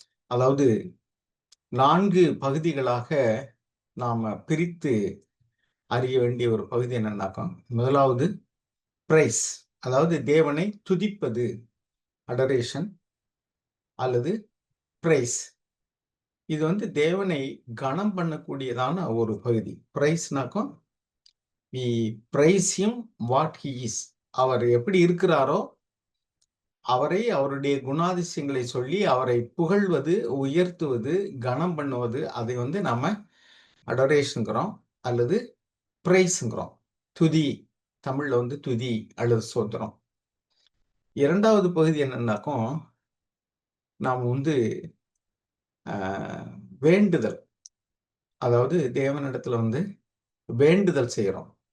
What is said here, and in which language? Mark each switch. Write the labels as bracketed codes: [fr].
[ta] அதாவது 4 பகுதிகளாக நாம பிரித்து அறிய வேண்டிய ஒரு பகுதி என்னன்னாக்கா, முதலாவது பிரைஸ், அதாவது தேவனை துதிப்பது, அடரேஷன் அல்லது பிரைஸ். இது தேவனை கனம் பண்ணக்கூடியதான ஒரு பகுதி. பிரைஸ்னாக்கும் [en] we praise him what he is. [ta] அவர் எப்படி இருக்கிறாரோ அவரை, அவருடைய குணாதிசயங்களை சொல்லி அவரை புகழ்வது, உயர்த்துவது, கனம் பண்ணுவது, அதை நாம அடரேஷன்கிறோம் அல்லது பிரைஸ்ங்கிறோம். துதி, தமிழ்ல துதி அல்லது சோத்திரம். இரண்டாவது பகுதி என்னன்னாக்கும், நாம் வேண்டுதல், அதாவது தேவனிடத்துல வேண்டுதல் செய்கிறோம்.